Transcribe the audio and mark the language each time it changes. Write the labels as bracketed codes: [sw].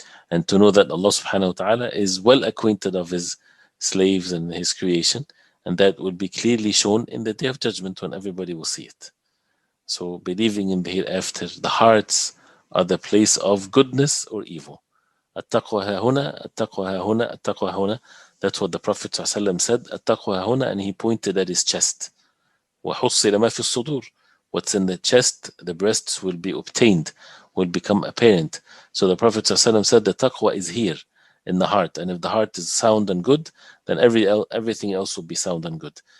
[en] And to know that Allah subhanahu wa ta'ala is well acquainted of his slaves and his creation, and that will be clearly shown in the day of judgment when everybody will see it. So believing in the hereafter, the hearts are the place of goodness or evil. [ar] التقوى ها هنا, التقوى ها هنا, التقوى ها هنا. [en] That's what the Prophet ﷺ said, [ar] التقوى ها هنا, [en] and he pointed at his chest. [ar] وحصل ما في الصدور. [en] What's in the chest, the breasts will be obtained, will become apparent. So the Prophet ﷺ said the taqwa is here in the heart, and if the heart is sound and good, then everything else will be sound and good.